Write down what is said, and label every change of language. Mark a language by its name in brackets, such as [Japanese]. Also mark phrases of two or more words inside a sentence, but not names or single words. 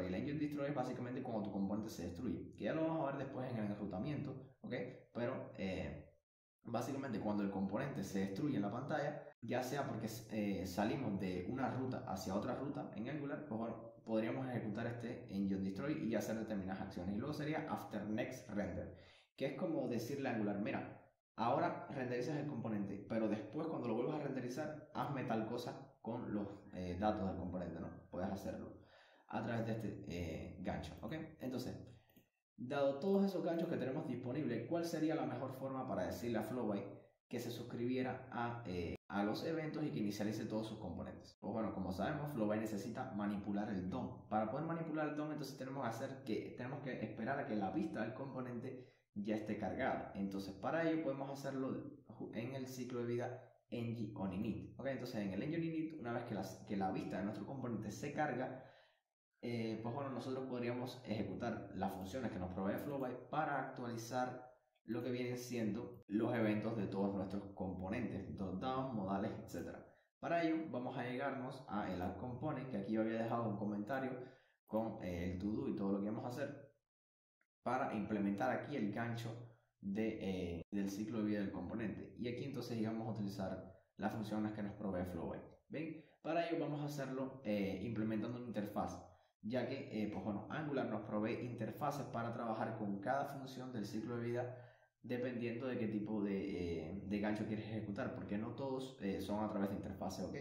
[Spanish] El Engine Destroy es básicamente cuando tu componente se destruye, que ya lo vamos a ver después en el enrutamiento, ¿ok? Pero básicamente cuando el componente se destruye en la pantalla, ya sea porque salimos de una ruta hacia otra ruta en Angular, pues bueno, podríamos ejecutar este engine destroy y hacer determinadas acciones. Y luego sería [English] after next render, [Spanish] que es como decirle a Angular, mira, ahora renderizas el componente, pero después cuando lo vuelvas a renderizar, hazme tal cosa con los datos del componente, ¿no? Puedes hacerlo a través de este gancho, ¿ok? Entonces, dado todos esos ganchos que tenemos disponibles, ¿cuál sería la mejor forma para decirle a Flowby, que se suscribiera a los eventos y que inicialice todos sus componentes. Pues bueno, como sabemos, Flowby necesita manipular el DOM. Para poder manipular el DOM, entonces tenemos que esperar a que la vista del componente ya esté cargada. Entonces, para ello podemos hacerlo en el ciclo de vida ng on init. ¿Okay? Entonces, en el ng on init, una vez que la vista de nuestro componente se carga, pues bueno, nosotros podríamos ejecutar las funciones que nos provee Flowby para actualizar lo que vienen siendo los eventos de todos nuestros componentes, dropdown, modales, etc. Para ello vamos a llegarnos a el add component, que aquí yo había dejado un comentario con el [English] to do [Spanish] y todo lo que vamos a hacer para implementar aquí el gancho del ciclo de vida del componente. Y aquí entonces íbamos a utilizar las funciones que nos provee Flowby. ¿Ven? Para ello vamos a hacerlo implementando una interfaz, ya que pues bueno, Angular nos provee interfaces para trabajar con cada función del ciclo de vida dependiendo de qué tipo de gancho quieres ejecutar, porque no todos son a través de interfaces, ¿ok?